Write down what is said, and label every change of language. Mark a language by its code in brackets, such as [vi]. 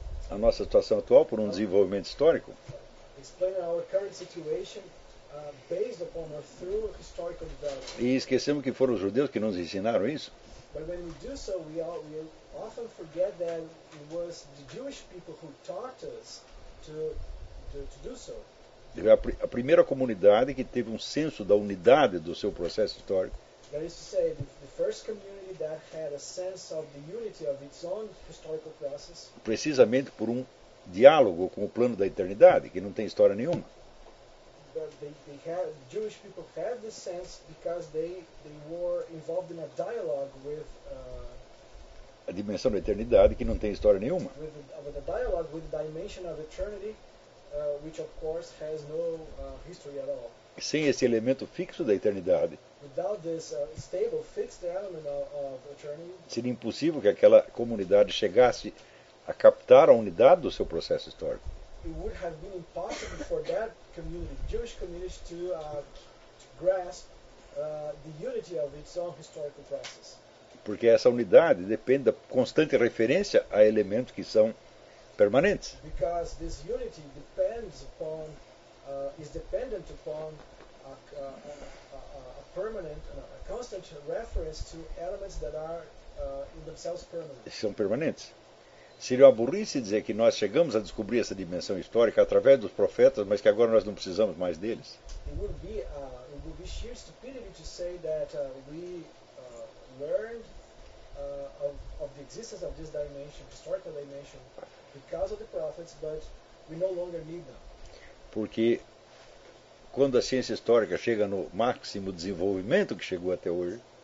[pt] a nossa situação atual por um desenvolvimento histórico. [en] Explain our current situation based upon or through historical development. [pt] E esquecemos que foram os judeus que nos ensinaram isso. [en] But when we do so, we often forget that it was the Jewish people who taught us to do so. [pt] A primeira comunidade que teve um senso da unidade do seu processo histórico. [en] That is to say, the first community that had a sense of the unity of its own historical process. [pt] Precisamente por um diálogo com o plano da eternidade, que não tem história nenhuma. [en] The Jewish people had this sense because they were involved in a dialogue with [pt] a dimensão da eternidade, que não tem história nenhuma. [en] With a dialogue with the dimension of eternity. Which of course has no history at all. [pt] Sem esse elemento fixo da eternidade. [en] Without this stable fixed element of eternity. [pt] Seria impossível que aquela comunidade chegasse a captar a unidade do seu processo histórico. [en] It would have been impossible for that community, Jewish community, to grasp the unity of its own historical process. [pt] Porque essa unidade depende da constante referência a elementos que são permanentes. [en] Because this unity depends upon is dependent upon a permanent, a constant reference to elements that are in themselves permanent. [pt] São permanentes. Seria uma burrice dizer que nós chegamos a descobrir essa dimensão histórica através dos profetas, mas que agora nós não precisamos mais deles. [en] It would be sheer stupidity to say that we learned of the existence of this dimension, historical dimension, because of the prophets, but we no longer need them. [pt] Porque quando a ciência histórica chega no máximo desenvolvimento que chegou até hoje,